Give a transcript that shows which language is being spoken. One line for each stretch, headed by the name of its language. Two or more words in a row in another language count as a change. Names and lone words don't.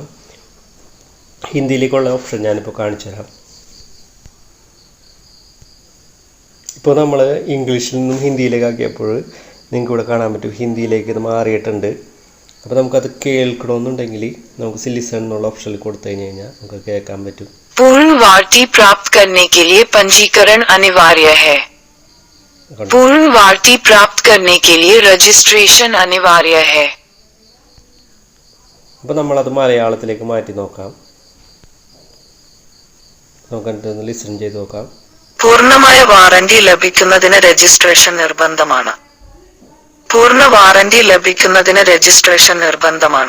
Malayalam: ഹിന്ദിയിലേക്കുള്ള ഓപ്ഷൻ ഞാനിപ്പോൾ കാണിച്ചു തരാം. ഇപ്പോൾ നമ്മൾ ഇംഗ്ലീഷിൽ നിന്നും ഹിന്ദിയിലേക്ക് ആക്കിയപ്പോൾ നിങ്ങൾക്ക് ഇവിടെ കാണാൻ പറ്റും ഹിന്ദിയിലേക്ക് ഇത് മാറിയിട്ടുണ്ട്. അപ്പോൾ നമുക്കത് കേൾക്കണമെന്നുണ്ടെങ്കിൽ നമുക്ക് ലിസൺ എന്നുള്ള ഓപ്ഷനിൽ കൊടുത്തു കഴിഞ്ഞാൽ നമുക്ക് കേൾക്കാൻ പറ്റും.
Hindi: पूर्ण वार्ता प्राप्त करने के लिए पंजीकरण अनिवार्य है. पूर्ण वार्ता प्राप्त करने के लिए रजिस्ट्रेशन अनिवार्य है.
Malayalam: അപ്പോൾ നമ്മളത് മലയാളത്തിലേക്ക് മാറ്റി നോക്കാം. നമുക്കൊന്ന് ലിസൺ ചെയ്ത് നോക്കാം. പൂർണ്ണമായ വാറന്റി ലഭിക്കുന്നതിന് രജിസ്ട്രേഷൻ നിർബന്ധമാണ്. പൂർണ്ണ വാറന്റി ലഭിക്കുന്നതിന് രജിസ്ട്രേഷൻ നിർബന്ധമാണ്.